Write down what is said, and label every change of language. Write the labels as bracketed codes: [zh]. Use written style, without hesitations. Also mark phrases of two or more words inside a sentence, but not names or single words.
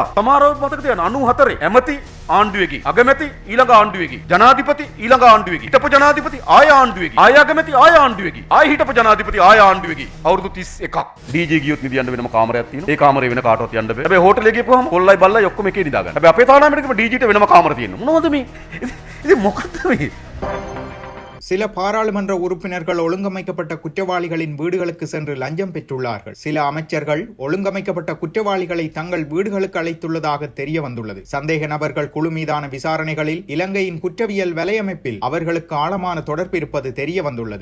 [si] සමහරව මතක තියන්න 94 ඇමති ආණ්ඩුවේකි, අගමැති ඊළඟ ආණ්ඩුවේකි, ජනාධිපති ඊළඟ ආණ්ඩුවේකි, හිටපු ජනාධිපති ආය ආණ්ඩුවේකි, ආය අගමැති ආය ආණ්ඩුවේකි, ආය හිටපු ජනාධිපති ආය ආණ්ඩුවේකි. අවුරුදු 31ක් ඩීජේ ගියොත් නිදියන්න වෙනම කාමරයක් තියෙනවා. ඒ කාමරේ වෙන කාටවත් යන්න බෑ. හැබැයි හෝටලේ ගිහපුවාම කොල්ලයි බල්ලයි ඔක්කොම එකේ නිදා ගන්න. හැබැයි අපේ තානාමෙට ගිහම ඩීජීට වෙනම කාමර තියෙනවා. මොනවද මේ? ඉතින් මොකද්ද මේ? [ta] சில பாராளுமன்ற உறுப்பினர்கள் ஒழுங்கமைக்கப்பட்ட குற்றவாளிகளின் வீடுகளுக்கு சென்று லஞ்சம் பெற்றுள்ளார்கள். சில அமைச்சர்கள் ஒழுங்கமைக்கப்பட்ட குற்றவாளிகளை தங்கள் வீடுகளுக்கு அழைத்துள்ளதாக தெரிய வந்துள்ளது. சந்தேக நபர்கள் குழு மீதான விசாரணைகளில் இலங்கையின் குற்றவியல் வலையமைப்பில் அவர்களுக்கு ஆழமான தொடர்பு இருப்பது தெரிய வந்துள்ளது.